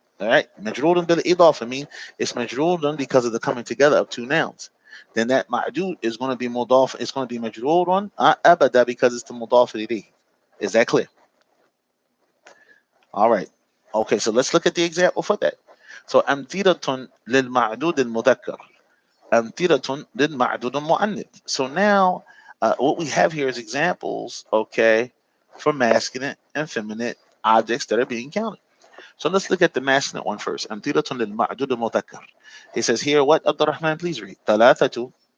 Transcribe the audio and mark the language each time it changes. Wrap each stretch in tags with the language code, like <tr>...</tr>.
<en>All right,</en> <ar>مجرور بالإضافة</ar> <en>mean it's مجرور because of the coming together of two nouns. Then that ma'dud is going to be مضاف, it's going to be</en> <ar>مجرور أبدا</ar> <en>because it's the مضاف إليه. Is that clear? All right. Okay, so let's look at the example for that.</en> <ar>So أمثلة للمعدود المذكر, أمثلة للمعدود المؤنث.</ar> <en>So now what we have here is examples, okay, for masculine and feminine objects that are being counted. So let's look at the masculine one first.</en> <ar>أمثلة للمعدود المذكر.</ar> <en>He says here, what, Abdurrahman, please read.</en> <ar>ثلاثة.</ar>